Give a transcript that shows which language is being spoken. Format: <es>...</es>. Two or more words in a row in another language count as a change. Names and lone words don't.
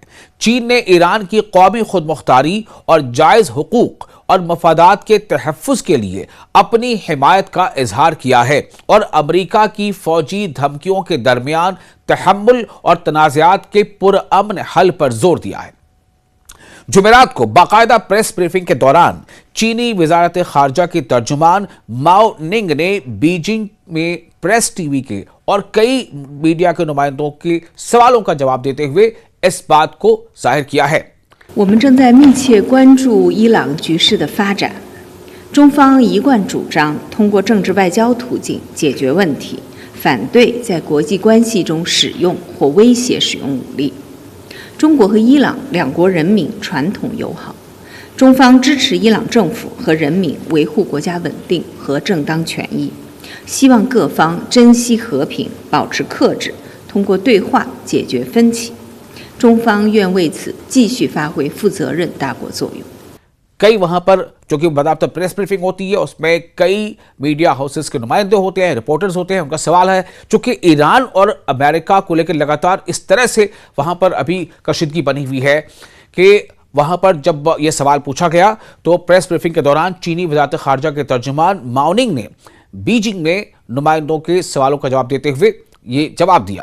<ur>چین نے ایران کی قومی خودمختاری اور جائز حقوق اور مفادات کے تحفظ کے لیے اپنی حمایت کا اظہار کیا ہے اور امریکہ کی فوجی دھمکیوں کے درمیان تحمل اور تنازعات کے پرامن حل پر زور دیا ہے. جمعرات کو باقاعدہ</ur> <en>press briefing</en> <ur>کے دوران چینی وزارت خارجہ کی ترجمان ماؤ ننگ نے بیجنگ میں پریس ٹی وی کے اور کئی میڈیا کے نمائندوں کے سوالوں کا جواب دیتے ہوئے اس بات کو ظاہر کیا ہے.</ur> <zh>我们正在密切关注伊朗局势的发展。中方一贯主张通过政治外交途径解决问题，反对在国际关系中使用或威胁使用武力。中国和伊朗两国人民传统友好，中方支持伊朗政府和人民维护国家稳定和正当权益，希望各方珍惜和平，保持克制，通过对话解决分歧。中方愿为此继续发挥负责任大国作用。</zh> <ur>کئی وہاں پر جو کہ باقاعدہ</ur> <en>press briefing</en> <ur>ہوتی ہے، اس میں کئی</ur> <en>media houses</en> <ur>کے نمائندے ہوتے ہیں، رپورٹرز ہوتے ہیں. ان کا سوال ہے چونکہ ایران اور امریکہ کو لے کر لگاتار اس طرح سے وہاں پر ابھی کشیدگی بنی ہوئی ہے کہ وہاں پر جب یہ سوال پوچھا گیا تو</ur> <en>press briefing</en> <ur>کے دوران چینی وزارت خارجہ کے ترجمان ماؤ ننگ نے بیجنگ میں نمائندوں کے سوالوں کا جواب دیتے ہوئے یہ جواب دیا.</ur>